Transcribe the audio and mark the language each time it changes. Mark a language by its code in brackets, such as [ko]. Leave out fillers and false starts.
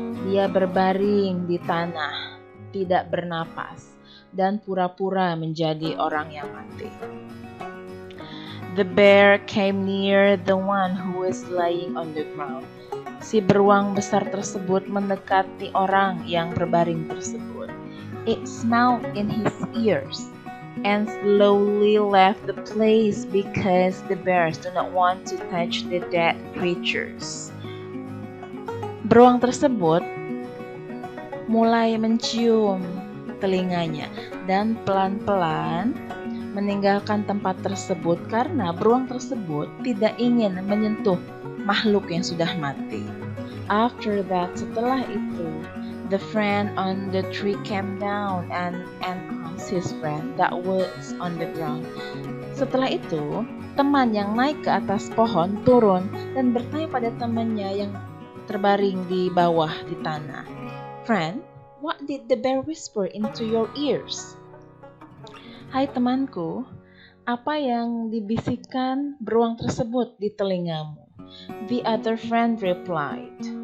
[id] Dia berbaring di tanah, tidak bernapas, dan pura-pura menjadi orang yang mati. [en] The bear came near the one who was lying on the ground. [id] Si beruang besar tersebut mendekati orang yang berbaring tersebut. [en] It smelled in his ears and slowly left the place because the bears do not want to touch the dead creatures. [id] Beruang tersebut mulai mencium telinganya dan pelan-pelan meninggalkan tempat tersebut karena beruang tersebut tidak ingin menyentuh makhluk yang sudah mati. [en] After that, [id] setelah itu, [en] the friend on the tree came down and asked his friend that was on the ground. [id] Setelah itu, teman yang naik ke atas pohon turun dan bertanya pada temannya yang terbaring di bawah di tanah. [en] Friend, what did the bear whisper into your ears? [id] Hai temanku, apa yang dibisikkan beruang tersebut di telingamu? [en] The other friend replied.